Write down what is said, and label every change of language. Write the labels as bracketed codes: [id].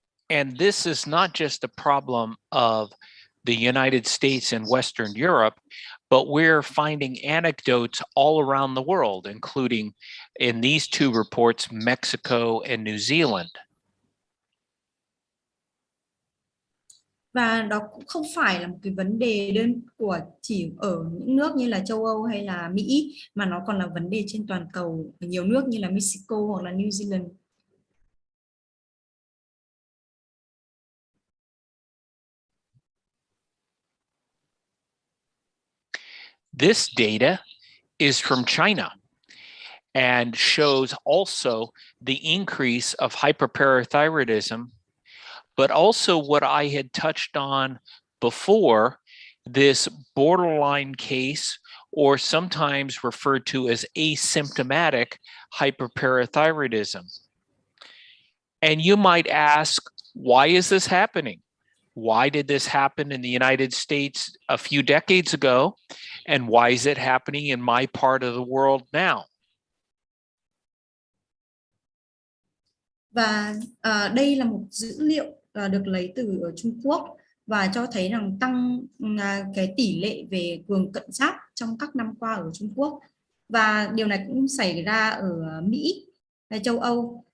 [en] And this is not just a problem of the United States and Western Europe, but we're finding anecdotes all around the world, including in these two reports, Mexico and New Zealand. [vi] Và đó cũng không phải là một cái vấn đề đơn của chỉ ở những nước như là châu Âu hay là Mỹ, mà nó còn là vấn đề trên toàn cầu ở nhiều nước như là Mexico hoặc là New Zealand. [en] This data is from China and shows also the increase of hyperparathyroidism, but also what I had touched on before, this borderline case, or sometimes referred to as asymptomatic hyperparathyroidism. And you might ask, why is this happening? Why did this happen in the United States a few decades ago? And why is it happening in my part of the world now? [vi] Và đây là một dữ liệu được lấy từ ở Trung Quốc và cho thấy rằng tăng cái tỷ lệ về cường cận giáp trong các năm qua ở Trung Quốc. Và điều này cũng xảy ra ở Mỹ và châu Âu.